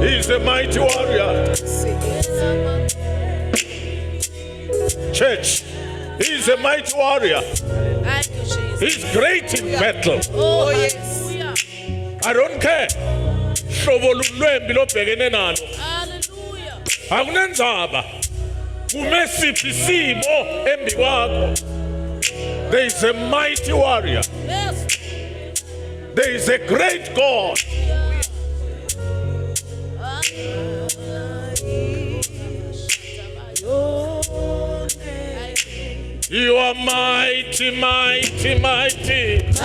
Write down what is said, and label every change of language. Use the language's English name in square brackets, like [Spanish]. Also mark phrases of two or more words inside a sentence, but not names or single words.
[English] a mighty warrior. Church, he is a mighty warrior. He's great in battle. Oh yes. I don't care. [Swati] Hlobo lulwembi lobhekene nalo. Akunenzaba. Kumesiphi isimo embi kwakho. [English] There is a mighty warrior. There is a great God. You are mighty, mighty, mighty.